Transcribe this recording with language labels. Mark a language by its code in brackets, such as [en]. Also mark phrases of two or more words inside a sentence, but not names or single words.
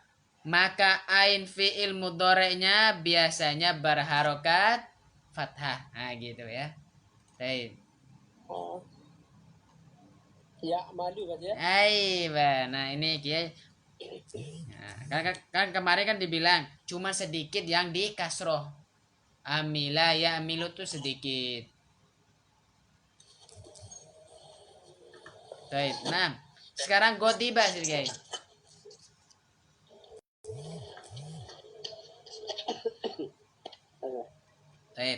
[id] Maka ain fi'il mudhari'nya biasanya berharokat fathah. Nah, gitu ya. Baik. Oh. Ya, malu kan ya? Aiba. Nah, ini Kiai. Nah, kan kemarin kan dibilang cuma sedikit yang di kasroh. [ar] عمل يعمل [id] tuh sedikit. Baik. Nah, sekarang godiba sih guys. Baik.